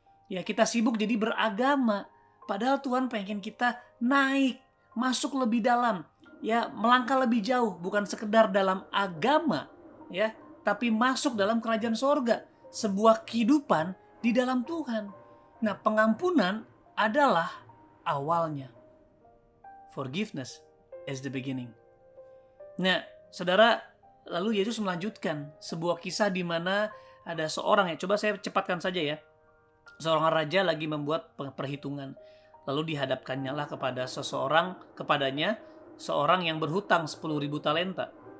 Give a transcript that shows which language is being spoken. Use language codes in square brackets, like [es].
[id] Ya, kita sibuk jadi beragama. Padahal Tuhan pengen kita naik, masuk lebih dalam. Ya, melangkah lebih jauh, bukan sekedar dalam agama, ya, tapi masuk dalam kerajaan sorga, sebuah kehidupan di dalam Tuhan. Nah, pengampunan adalah awalnya. [en] Forgiveness is the beginning. [id] Nah, saudara, lalu Yesus melanjutkan sebuah kisah di mana ada seorang, ya, coba saya cepatkan saja ya. Seorang raja lagi membuat perhitungan. Lalu dihadapkannya lah kepadanya seorang yang berhutang 10.000 talenta.